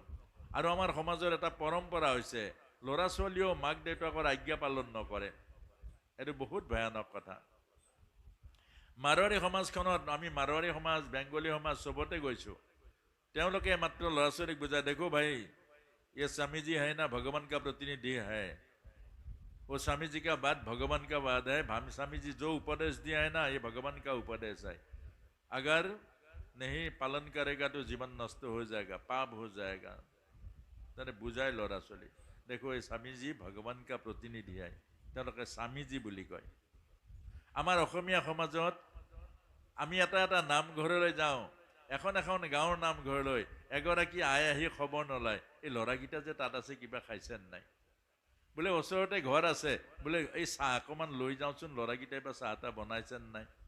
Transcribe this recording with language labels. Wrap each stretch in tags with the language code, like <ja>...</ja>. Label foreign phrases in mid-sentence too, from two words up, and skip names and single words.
<as>আৰু আমাৰ সমাজৰ এটা পৰম্পৰা হৈছে, ল'ৰা ছোৱালীও মাক দেউতাকৰ আজ্ঞা পালন নকৰে। এইটো বহুত ভয়ানক কথা। মাৰোৱাৰী সমাজখনত, আমি মাৰোৱাৰী সমাজ, বেংগলী সমাজ চবতে গৈছোঁ। তেওঁলোকে মাত্ৰ ল'ৰা ছোৱালীক বুজায়,</as> <hi>देखो भाई ये स्वामी जी है ना, भगवान का प्रतिनिधि है, वो स्वामी जी का बात भगवान का बात है, स्वामी जी जो उपदेश दिया है ना, ये भगवान का उपदेश है, अगर नहीं पालन करेगा तो जीवन नष्ट हो जाएगा, पाप हो जाएगा।</hi> <as>তেনে বুজায় ল'ৰা ছোৱালী,</as> <hi>देखो ये स्वामी जी भगवान का प्रतिनिधि है,</hi> <as>তেওঁলোকে स्वामी जी বুলি কয়। আমাৰ অসমীয়া সমাজত আমি এটা নামঘৰলৈ যাওঁ, এখন গাঁৱৰ নামঘৰলৈ এগৰাকী আহি খবৰ নলয়, এই ল'ৰাকেইটা যে তাত আছে কিবা খাইছে নাই, বোলে ওচৰতে ঘৰ আছে, বোলে এই চাহ অকণমান লৈ যাওঁচোন, ল'ৰাকেইটাই বা চাহ এটা বনাইছে নাই।</as>